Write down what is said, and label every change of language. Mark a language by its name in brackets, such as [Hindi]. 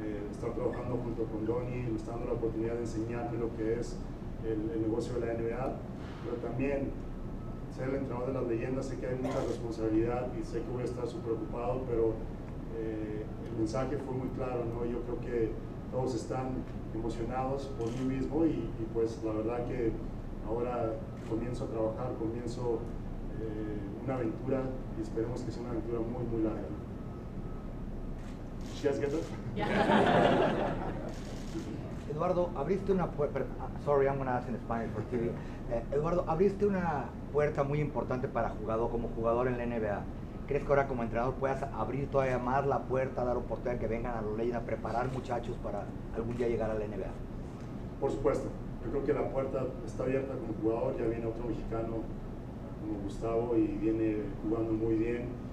[Spanish] estar trabajando junto con Donnie, me está dando la oportunidad de enseñarme lo que es el negocio de la NBA, pero también ser el entrenador de las leyendas, sé que hay mucha responsabilidad y sé que voy a estar súper ocupado, pero el mensaje fue muy claro, Yo creo que todos están emocionados por mí mismo y pues la verdad que ahora comienzo a trabajar, comienzo una aventura y esperemos que sea una aventura muy, muy larga. [English] Did you guys get that? Yeah. [Spanish] Eduardo, abriste una puerta, [English] sorry, I'm going to ask in Spanish for TV. [Spanish] Eduardo, abriste una puerta muy importante para como jugador en la NBA. ¿crees que ahora como entrenador puedas abrir todavía más la puerta, dar oportunidad que vengan a los Legends a preparar muchachos para algún día llegar a la NBA? Por supuesto, yo creo que la puerta está abierta como jugador, ya viene otro mexicano como Gustavo y viene jugando muy bien.